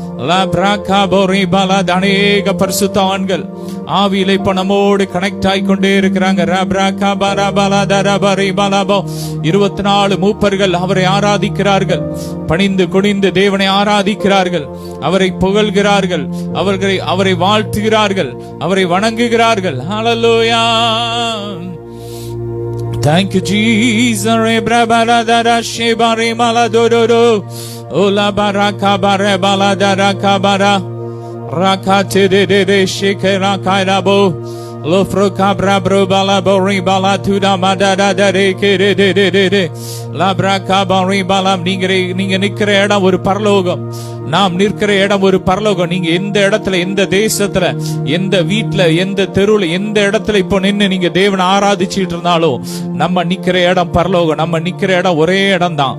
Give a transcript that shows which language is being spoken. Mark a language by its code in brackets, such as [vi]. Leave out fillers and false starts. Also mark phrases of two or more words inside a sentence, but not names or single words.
[ta] அநேக பரிசுத்தவான்கள் ஆவியிலே நம்மோடு கனெக்ட் ஆகி கொண்டே இருக்கிறாங்க. 24 மூப்பர்கள் அவரை ஆராதிக்கிறார்கள். பணிந்து குனிந்து தேவனை ஆராதிக்கிறார்கள். அவரை புகழ்கிறார்கள். அவரை வாழ்த்துகிறார்கள். அவரை வணங்குகிறார்கள். ஹல்லேலூயா. [en] Thank you Jesus. Rebrabaradara shebare maladororo. Ola baraka bare baladara kabara. Rakate de shekera kairabo. Lofro cabra bro bala bori bala tuda madada dare kere de de de de labra kabari bala. [ta] நீங்க நிக்கிற இடம் ஒரு பரலோகம். நாம் நிற்கிற இடம் ஒரு பரலோகம். நீங்க எந்த இடத்துல, எந்த தேசத்துல, எந்த வீட்டுல, எந்த தெருவுல, எந்த இடத்துல இப்போ நின்று நீங்க தேவனை ஆராதிச்சுட்டு இருந்தாலும் நம்ம நிக்கிற இடம் பரலோகம். நம்ம நிக்கிற இடம் ஒரே இடம் தான்.